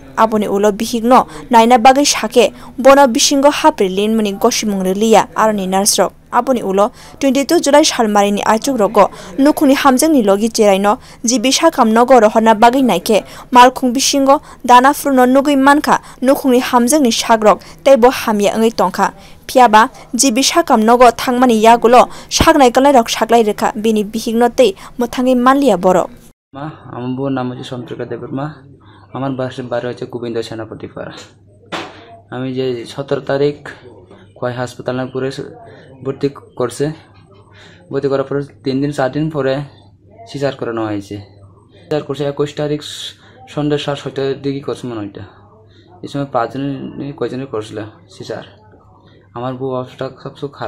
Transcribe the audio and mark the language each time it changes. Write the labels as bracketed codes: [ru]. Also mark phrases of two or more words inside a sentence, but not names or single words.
[trp] aboni ulo bihikno naina bagai sake bono bisingo haprilin muni gosimung reliya aroni nurse rok aboni ulo 22 July salmarini achuk rogo nukhuni hamjakni logi cheraino jibi sakam nogo rohona bagai naikhe malkhung bisingo dana fruno nugui mankha nukhuni hamjakni sakrok teibo hamya angai tongkha phiaba jibi sakam nogo thangmani yagulo saknaikolai rok saklai rekha bini bihikno tei muthangai manliya borok [bn] আমার বোন নাম হচ্ছে সন্ত্রিকা দেববর্মা আমার বাড়ি হচ্ছে গোবিন্দ সেনাপতিপাড়া আমি যে 17 তারিখ খোয়াই হাসপাতালে পুরে ভর্তি করার পর 3 দিন 4 দিন পরে সিজার করানো হয়েছে সিজার করছে 21 তারিখ সন্ধ্যা 7:30 দিকে করছে মনে হয় এই সময় 5 জন কয়জনের করছিল সিজার আমার বউ অবস্থা সবচেয়ে খারাপ